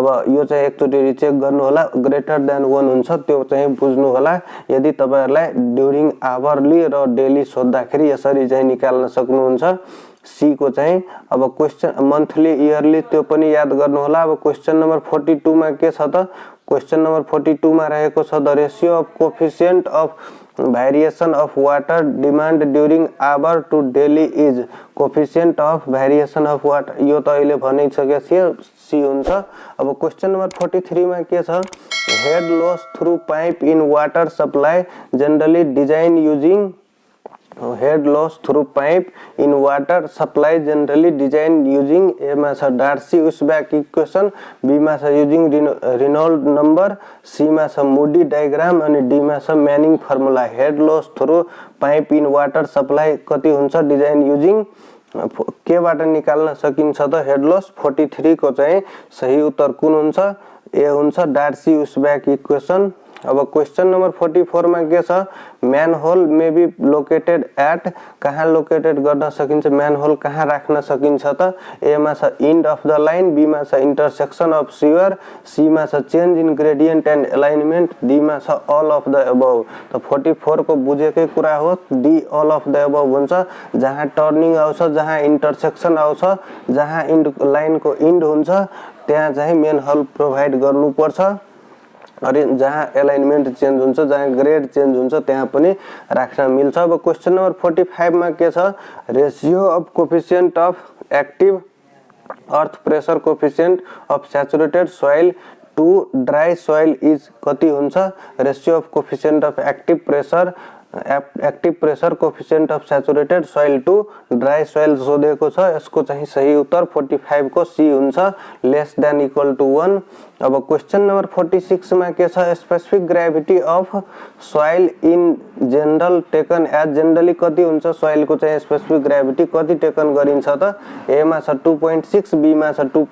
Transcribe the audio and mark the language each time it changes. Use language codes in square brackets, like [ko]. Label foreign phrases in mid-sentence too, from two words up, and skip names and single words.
[ne] यो चाहिँ एकचोटी रिचेक गर्नु होला [en] greater than 1 [ne] हुन्छ त्यो चाहिँ बुझ्नु होला यदि तपाईहरुलाई [en] during hourly [ne] र डेली सोध्दाखेरि यसरी चाहिँ निकाल्न सक्नुहुन्छ सी को चाहिँ अब [en] question monthly yearly [ne] त्यो पनि याद गर्नु होला अब [en] question number 42 [ne] मा के छ त [en] question number 42 [ne] मा रहेको छ [en] the ratio of coefficient of variation of water demand during hour to daily is coefficient of variation of water [ne] यो त अहिले भनिसकेको थियो सी हुन्छ अब [en] question number 43 [ne] मा के छ [en] head loss through pipe in water supply generally design using head loss through pipe in water supply generally designed using A [ne] मा छ [en] Darcy-Weisbach equation B [ne] मा छ [en] using Reynolds number C [ne] मा छ [en] Moody diagram अनि D [ne] मा छ [en] Manning formula head loss through pipe in water supply [ne] कति हुन्छ [en] design using [ne] के बाट निकाल्न सकिन्छ त [en] head loss [ne] 43 को चाहिँ सही उत्तर कुन हुन्छ ए हुन्छ [en] Darcy-Weisbach equation [ne] अब [en] question number 44 [ne] मा के छ [en] manhole may be located at [ne] कहाँ लोकेटेड गर्न सकिन्छ मैनहोल कहाँ राख्न सकिन्छ त ए मा छ [en] end of the line [ne] बी मा छ [en] intersection of sewer [ne] सी मा छ [en] change in gradient and alignment [ne] डी मा छ [en] all of the above [ne] त 44 को बुझेकै कुरा हो डी [en] all of the above [ne] हुन्छ जहाँ टर्निङ आउँछ जहाँ इंटरसेक्शन आउँछ जहाँ [en] end line [ne] को एन्ड हुन्छ त्यहाँ चाहिँ [en] manhole provide [ne] गर्नु पर्छ अनि जहाँ [en] alignment change [ne] हुन्छ जहाँ [en] grade change [ne] हुन्छ त्यहाँ पनि राख्न मिल्छ अब [en] question number 45 [ne] मा के छ [en] ratio of coefficient of active earth pressure coefficient of saturated soil to dry soil is [ne] कति हुन्छ [en] ratio of coefficient of active pressure coefficient of saturated soil to dry soil [ne] सोधेको छ यसको चाहिँ सही उत्तर 45 को सी हुन्छ [en] less than equal to 1 [ne] अब [en] question number 46 [ne] मा के छ [en] specific gravity of soil in general taken as generally [ne] कति हुन्छ सोइल को चाहिँ [en] specific gravity [ne] कति टेकन गरिन्छ त ए मा छ 2.6 बी मा छ